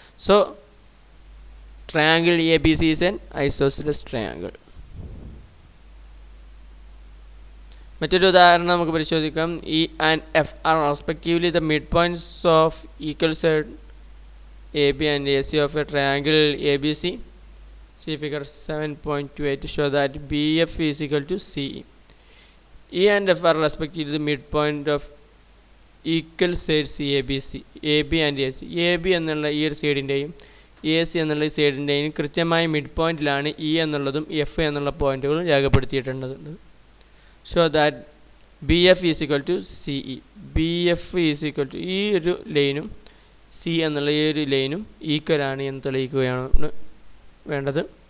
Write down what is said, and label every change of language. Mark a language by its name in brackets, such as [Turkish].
[English] So triangle A B C is an isosceles triangle. [Malayalam] മറ്റൊരു ഉദാഹരണം നമുക്ക് പരിശോധിക്കാം. [English] E and F are respectively the mid points of equal side A B and A C of a triangle A B C. See figure 7.28 to show that BF is equal to CE. E and F are respectively the midpoint of equal sides A B C, A B and A C. [Malayalam] A B എന്നുള്ള ഈ ഒരു സൈഡിൻ്റെയും A C എന്നുള്ള ഈ സൈഡിൻ്റെയും കൃത്യമായ mid പോയിന്റിലാണ് E എന്നുള്ളതും F എന്നുള്ള പോയിന്റുകളും രേഖപ്പെടുത്തിയിട്ടുണ്ട്. [English] Show that B F is equal to C E. B F is equal to [Malayalam] ഈ ഒരു ലൈനും സി എന്നുള്ള ഈ ഒരു ലൈനും ഈക്വലാണ് എന്ന് തെളിയിക്കുകയാണ് വേണ്ടത്.